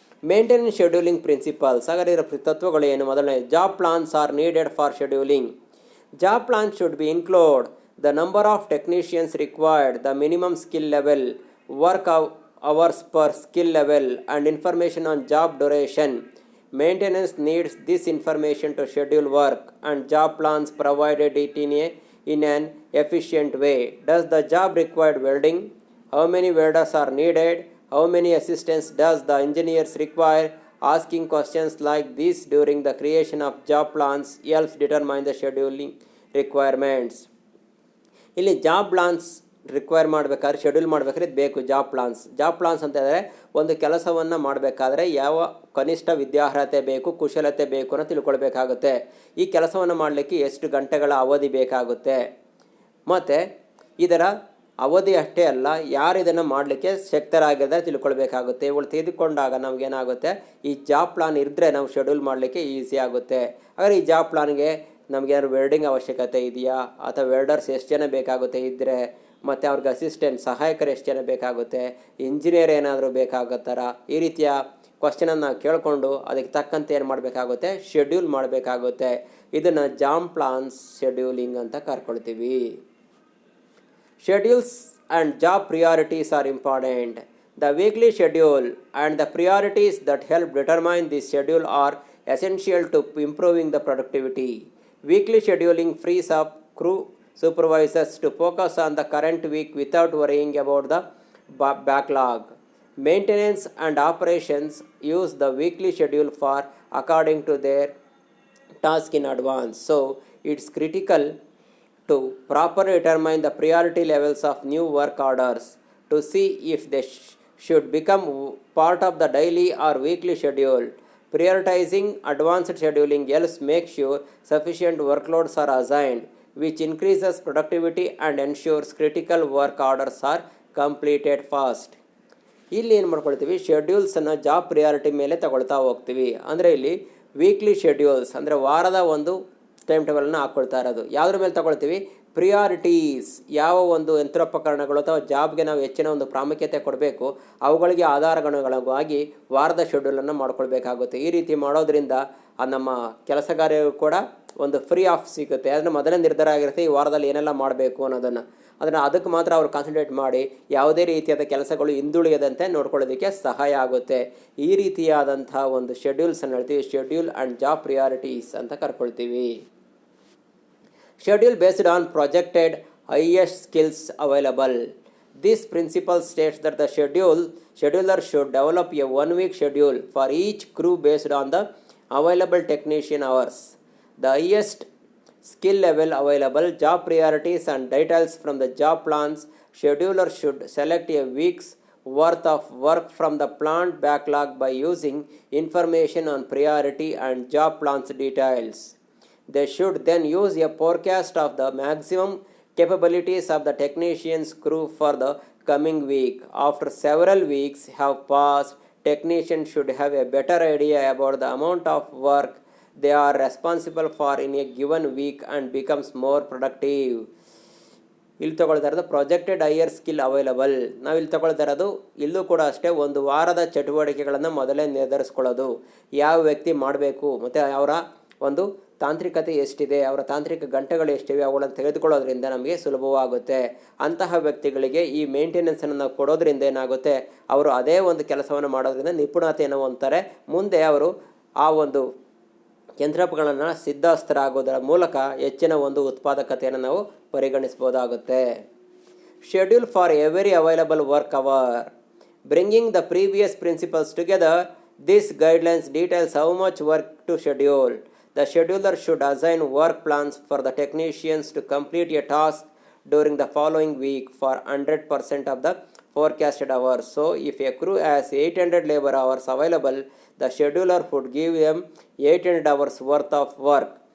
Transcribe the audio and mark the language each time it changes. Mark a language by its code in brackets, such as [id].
[en] Maintenance scheduling principles. [kn] ಹಾಗಾದರೆ ಇದರ ತತ್ವಗಳು ಏನು? ಮೊದಲನೇ, [en] Job plans are needed for scheduling. Job plans should be include the number of technicians required, the minimum skill level, work hours per skill level and information on job duration. Maintenance needs this information to schedule work, and job plans provided it in an efficient way. Does the job require welding? How many welders are needed? How many assistants does the engineers require? Asking questions like this during the creation of job plans helps determine the scheduling requirements. [kn] ಇಲ್ಲಿ job plants require ಮಾಡಬೇಕಾದ್ರೆ schedule ಮಾಡಬೇಕಾದ್ರೆ ಇದು ಬೇಕು. Job plants ಅಂತ ಹೇಳಿದ್ರೆ ಒಂದು ಕೆಲಸವನ್ನು ಮಾಡಬೇಕಾದ್ರೆ ಯಾವ ಕನಿಷ್ಠ ವಿದ್ಯಾರ್ಹತೆ ಬೇಕು, ಕುಶಲತೆ ಬೇಕು ಅನ್ನೋ ತಿಳ್ಕೊಳ್ಬೇಕಾಗುತ್ತೆ. ಈ ಕೆಲಸವನ್ನು ಮಾಡಲಿಕ್ಕೆ ಎಷ್ಟು ಗಂಟೆಗಳ ಅವಧಿ ಬೇಕಾಗುತ್ತೆ ಮತ್ತು ಇದರ ಅವಧಿ ಅಷ್ಟೇ ಅಲ್ಲ ಯಾರು ಇದನ್ನು ಮಾಡಲಿಕ್ಕೆ ಶಕ್ತರಾಗಿದ್ದರೆ ತಿಳ್ಕೊಳ್ಬೇಕಾಗುತ್ತೆ. ಇವುಗಳು ತೆಗೆದುಕೊಂಡಾಗ ನಮಗೇನಾಗುತ್ತೆ, ಈ ಜಾಬ್ ಪ್ಲಾನ್ ಇದ್ದರೆ ನಾವು ಶೆಡ್ಯೂಲ್ ಮಾಡಲಿಕ್ಕೆ ಈಸಿ ಆಗುತ್ತೆ. ಹಾಗಾದರೆ ಈ ಜಾಬ್ ಪ್ಲಾನ್ಗೆ ನಮಗೇನಾದ್ರು ವೆಲ್ಡಿಂಗ್ ಅವಶ್ಯಕತೆ ಇದೆಯಾ ಅಥವಾ ವೆಲ್ಡರ್ಸ್ ಎಷ್ಟು ಜನ ಬೇಕಾಗುತ್ತೆ ಇದ್ದರೆ, ಮತ್ತು ಅವ್ರಿಗೆ ಅಸಿಸ್ಟೆಂಟ್ ಸಹಾಯಕರು ಎಷ್ಟು ಜನ ಬೇಕಾಗುತ್ತೆ, ಇಂಜಿನಿಯರ್ ಏನಾದರೂ ಬೇಕಾಗುತ್ತಾರ, ಈ ರೀತಿಯ ಕ್ವಶನನ್ನು ನಾವು ಕೇಳಿಕೊಂಡು ಅದಕ್ಕೆ ತಕ್ಕಂತೆ ಏನು ಮಾಡಬೇಕಾಗುತ್ತೆ, ಶೆಡ್ಯೂಲ್ ಮಾಡಬೇಕಾಗುತ್ತೆ. ಇದನ್ನು [en] job plans scheduling [kn] ಅಂತ ಕರ್ಕೊಳ್ತೀವಿ. [en] Schedules and job priorities are important. The weekly schedule and the priorities that help determine this schedule are essential to improving the productivity. Weekly scheduling frees up crew supervisors to focus on the current week without worrying about the backlog. Maintenance and operations use the weekly schedule for according to their task in advance. So it's critical to properly determine the priority levels of new work orders to see if they should become part of the daily or weekly schedule. Prioritizing advanced scheduling helps make sure sufficient workloads are assigned, which increases productivity and ensures critical work orders are completed fast. [kn] ಇಲ್ಲಿ ಏನು ಮಾಡ್ಕೊಳ್ತೀವಿ, ಶೆಡ್ಯೂಲ್ಸನ್ನು job priority ಮೇಲೆ ತಗೊಳ್ತಾ ಹೋಗ್ತೀವಿ. ಅಂದರೆ ಇಲ್ಲಿ weekly schedules ಅಂದರೆ ವಾರದ ಒಂದು ಟೈಮ್ ಟೇಬಲನ್ನು ಹಾಕ್ಕೊಳ್ತಾ ಇರೋದು ಯಾವುದ್ರ ಮೇಲೆ ತಗೊಳ್ತೀವಿ, ಪ್ರಿಯಾರಿಟೀಸ್, ಯಾವ ಒಂದು ಯಂತ್ರೋಪಕರಣಗಳು ಅಥವಾ ಜಾಬ್ಗೆ ನಾವು ಹೆಚ್ಚಿನ ಒಂದು ಪ್ರಾಮುಖ್ಯತೆ ಕೊಡಬೇಕು ಅವುಗಳಿಗೆ ಆಧಾರಗಣವಾಗಿ ವಾರದ ಶೆಡ್ಯೂಲನ್ನು ಮಾಡ್ಕೊಳ್ಬೇಕಾಗುತ್ತೆ. ಈ ರೀತಿ ಮಾಡೋದ್ರಿಂದ ನಮ್ಮ ಕೆಲಸಗಾರರಿಗೂ ಕೂಡ ಒಂದು ಫ್ರೀ ಆಫ್ ಸಿಗುತ್ತೆ. ಅದನ್ನು ಮೊದಲೇ ನಿರ್ಧಾರ ಆಗಿರುತ್ತೆ ಈ ವಾರದಲ್ಲಿ ಏನೆಲ್ಲ ಮಾಡಬೇಕು ಅನ್ನೋದನ್ನು. ಅದಕ್ಕೆ ಮಾತ್ರ ಅವರು ಕಾನ್ಸಂಟ್ರೇಟ್ ಮಾಡಿ ಯಾವುದೇ ರೀತಿಯಾದ ಕೆಲಸಗಳು ಹಿಂದುಳಿಯದಂತೆ ನೋಡ್ಕೊಳ್ಳೋದಕ್ಕೆ ಸಹಾಯ ಆಗುತ್ತೆ. ಈ ರೀತಿಯಾದಂಥ ಒಂದು ಶೆಡ್ಯೂಲ್ಸನ್ನು ಹೇಳ್ತೀವಿ ಶೆಡ್ಯೂಲ್ ಆ್ಯಂಡ್ ಜಾಬ್ ಪ್ರಿಯಾರಿಟೀಸ್ ಅಂತ ಕರ್ಕೊಳ್ತೀವಿ. [en] Schedule based on projected highest skills available. This principle states that the scheduler should develop a 1-week schedule for each crew based on the available technician hours, the highest skill level available, job priorities and details from the job plans. Scheduler should select a week's worth of work from the planned backlog by using information on priority and job plans details. They should then use a forecast of the maximum capabilities of the technician's crew for the coming week. After several weeks have passed, technicians should have a better idea about the amount of work they are responsible for in a given week and becomes more productive. [kn] ಇಲ್ಲಿ ತೊಗೊಳ್ತಾ ಇರೋದು projected higher skill available. ನಾವು ಇಲ್ಲಿ ತೊಗೊಳ್ತಾ ಇರೋದು ಇಲ್ಲೂ ಕೂಡ ಅಷ್ಟೇ ಒಂದು ವಾರದ ಚಟುವಟಿಕೆಗಳನ್ನು ಮೊದಲೇ ನಿರ್ಧರಿಸ್ಕೊಳ್ಳೋದು, ಯಾವ ವ್ಯಕ್ತಿ ಮಾಡಬೇಕು ಮತ್ತು ಅವರ ಒಂದು ತಾಂತ್ರಿಕತೆ ಎಷ್ಟಿದೆ, ಅವರ ತಾಂತ್ರಿಕ ಗಂಟೆಗಳು ಎಷ್ಟಿವೆ ಅವುಗಳನ್ನು ತೆಗೆದುಕೊಳ್ಳೋದ್ರಿಂದ ನಮಗೆ ಸುಲಭವಾಗುತ್ತೆ. ಅಂತಹ ವ್ಯಕ್ತಿಗಳಿಗೆ ಈ ಮೇಂಟೆನೆನ್ಸನ್ನು ನಾವು ಕೊಡೋದ್ರಿಂದ ಏನಾಗುತ್ತೆ, ಅವರು ಅದೇ ಒಂದು ಕೆಲಸವನ್ನು ಮಾಡೋದ್ರಿಂದ ನಿಪುಣತೆಯನ್ನು ಹೊಂದ್ತಾರೆ. ಮುಂದೆ ಅವರು ಆ ಒಂದು ಯಂತ್ರೋಪಕರಣಗಳನ್ನು ಸಿದ್ಧಸ್ಥರಾಗೋದರ ಮೂಲಕ ಹೆಚ್ಚಿನ ಒಂದು ಉತ್ಪಾದಕತೆಯನ್ನು ನಾವು ಪರಿಗಣಿಸ್ಬೋದಾಗುತ್ತೆ. [en] Schedule for every available work hour. Bringing the previous principles together, this guidelines details how much work to schedule. The scheduler should assign work plans for the technicians to complete a task during the following week for 100% of the forecasted hours. So, if a crew has 800 labor hours available, the scheduler would give them 800 hours worth of work.